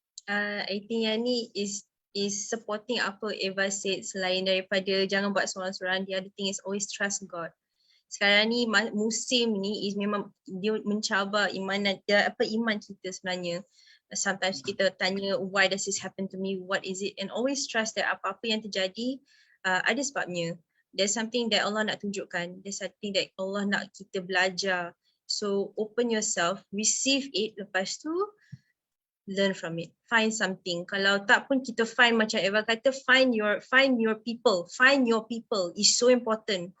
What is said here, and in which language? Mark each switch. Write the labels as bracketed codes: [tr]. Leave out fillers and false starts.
[en] I think [ms] yang ni [en] is supporting apa Eva said. [ms] Selain daripada jangan buat seorang-seorang, [en] the other thing is always trust God. [ms] Sekarang ni musim ni memang dia mencabar iman kita sebenarnya. [en] Sometimes [ms] kita tanya, [en] why does this happen to me? What is it? And always trust that [ms] apa-apa yang terjadi ada sebabnya. [en] There's something that Allah [ms] nak tunjukkan. [en] There's something that Allah [ms] nak kita belajar. [en] So open yourself, receive it, [ms] lepas tu [en] learn from it. Find something. [ms] Kalau tak pun kita find, macam Eva kata, [en] find your people. Find your people is so important.